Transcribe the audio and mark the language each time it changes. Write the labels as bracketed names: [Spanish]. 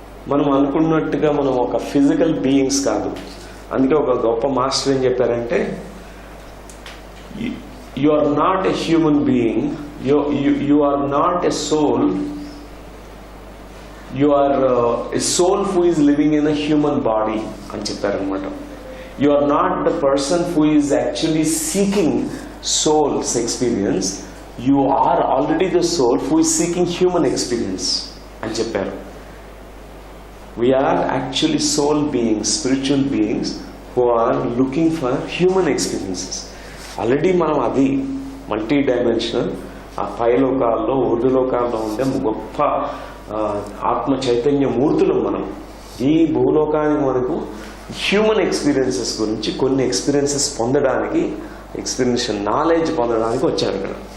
[Telugu] మనం అనుకున్నట్టుగా మనం ఒక ఫిజికల్ బీయింగ్స్ కాదు. అందుకే ఒక గొప్ప మాస్టర్ ఏం చెప్పారంటే, [English] you are not a human being, you are not a soul, you are a soul who is living in a human body [Telugu] అని చెప్పారనమాట. [English] you are not the person who is actually seeking soul's experience, you are already the soul who is seeking human experience [Telugu] అని చెప్పారు. [English] We are actually soul beings, spiritual beings who are looking for human experiences. [Telugu] Already మనం అది multi dimensional, ఆ పైలోకాల్లో ఊర్ధ్వలోకాల్లో ఉండే గొప్ప ఆత్మ చైతన్య మూర్తులు మనం. ఈ భూలోకానికి మనకు హ్యూమన్ ఎక్స్పీరియన్సెస్ గురించి కొన్ని ఎక్స్పీరియన్సెస్ పొందడానికి, ఎక్స్పీరియన్షియల్ నాలెడ్జ్ పొందడానికి వచ్చారు ఇక్కడ.